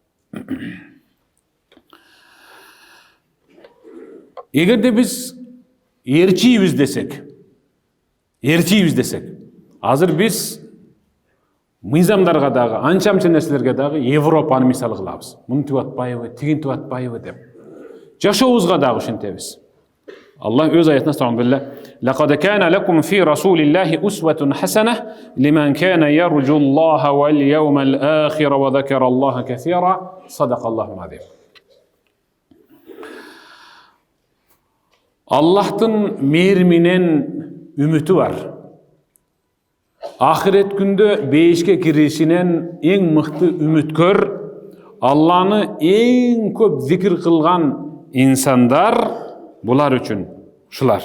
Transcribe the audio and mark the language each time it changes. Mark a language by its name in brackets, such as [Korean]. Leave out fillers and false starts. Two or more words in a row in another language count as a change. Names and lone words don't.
[Kyrgyz] Эгерде биз ээрчийбиз десек, азыр биз мыйзамдарга дагы, анча-мынча нерселерге дагы Европаны мисал кылабыз. Мунтип атпайбы, тигинтип атпайбы деп. Жашообузга дагы ошентебиз. Аллах өз аятында айтты: [Arabic] "لقد كان لكم في رسول الله أسوة حسنة لمن كان يرجو الله واليوم الآخر وذكر الله كثيرا." صدق الله العظيم. [Kyrgyz] Аллахтын мээриминен үмүтү бар. Ахирет күндө бейишке киришинен эң мыкты үмүткөр, Алланы эң көп зикир кылган инсандар булар үчүн ушулар.